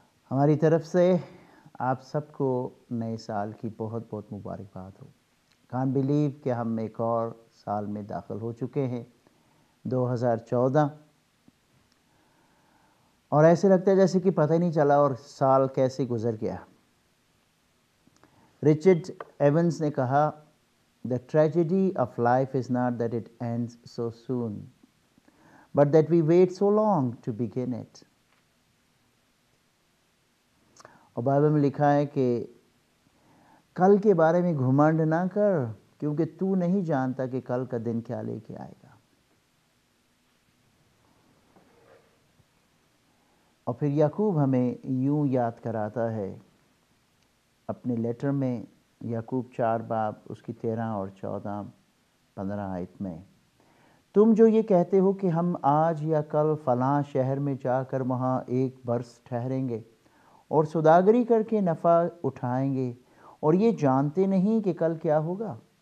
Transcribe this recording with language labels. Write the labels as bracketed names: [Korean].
[Hindi] हमारी तरफ से आप सबको नए साल की बहुत बहुत मुबारकबाद हो। [English] can't believe [Hindi] कि हम एक और साल में दाखिल हो चुके हैं, 2014, और ऐसे लगता है जैसे कि पता ही नहीं चला और साल कैसे गुजर गया। रिचर्ड एवंस ने कहा, [English] The tragedy of life is not that it ends so soon, but that we wait so long to begin it. [Hindi] और बाइबल में लिखा है कि कल के बारे में घुमंड ना कर, क्योंकि तू नहीं जानता कि कल का दिन क्या लेके आएगा। और फिर याकूब हमें यूं याद कराता है अपने लेटर में, याकूब 4 बाब उसकी 13 और 14, 15 आयत में, तुम जो ये कहते हो कि हम आज या कल फलां शहर में जाकर वहाँ एक बरस ठहरेंगे और सौदागरी करके नफ़ा उठाएंगे, और ये जानते नहीं कि कल क्या होगा।